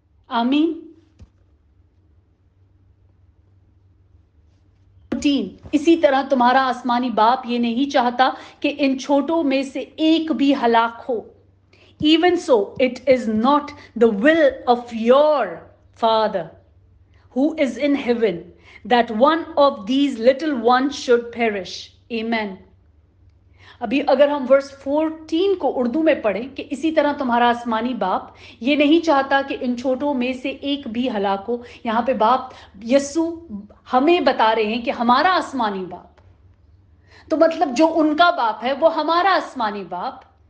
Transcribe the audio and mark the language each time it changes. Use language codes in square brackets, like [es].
[hi] आमीन। 14, इसी तरह तुम्हारा आसमानी बाप ये नहीं चाहता कि इन छोटों में से एक भी हलाक हो। [en] Even so, it is not the will of your Father who is in heaven that one of these little ones should perish. Amen. [hi] अभी अगर हम वर्स 14 को उर्दू में पढ़ें कि इसी तरह तुम्हारा आसमानी बाप ये नहीं चाहता कि इन छोटों में से एक भी हलाक हो। यहाँ पे बाप यस्सु हमें बता रहे हैं कि हमारा आसमानी बाप, तो मतलब जो उनका बाप है वो हमारा आसमानी बाप।